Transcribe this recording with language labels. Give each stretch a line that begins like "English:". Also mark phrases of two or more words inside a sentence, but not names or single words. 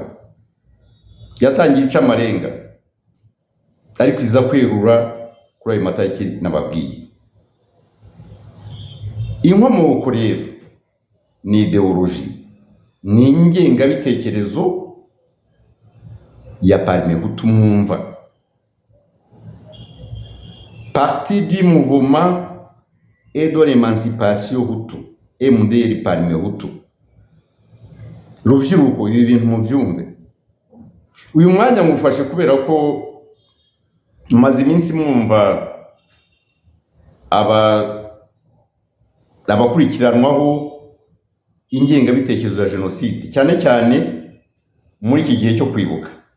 Kinyarwanda: Yatangiye ica amarenga, ariko iza kwerura kuri ayo matariki nababwiye. Inkomoko rero ni ideoloji, ni ingengabitekerezo ya Parmehutu mwumva,
French: Parti du Mouvement et de l'Émancipation Hutu, MDR Parmehutu.
Kinyarwanda: Rubyiruko, ibi bintu mubyumve. Uyu mwanya mufashe kubera ko maze iminsi mwumva abakurikiranwaho ingengabitekerezo ya jenoside, cyane cyane muri iki gihe cyo kwibuka.